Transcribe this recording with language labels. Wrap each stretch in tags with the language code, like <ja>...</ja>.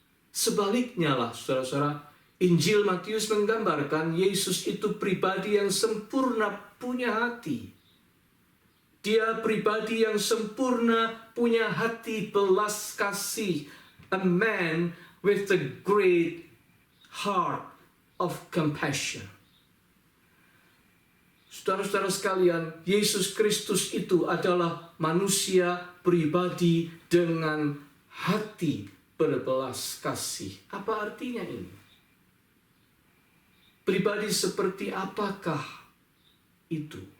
<id>Sebaliknya lah, saudara-saudara, Injil Matius menggambarkan Yesus itu pribadi yang sempurna punya hati. Dia pribadi yang sempurna punya hati belas kasih.</id> <en>A man with a great heart of compassion.</en> <id>Saudara-saudara sekalian, Yesus Kristus itu adalah manusia pribadi dengan hati berbelas kasih. Apa artinya ini? Pribadi seperti apakah itu?</id>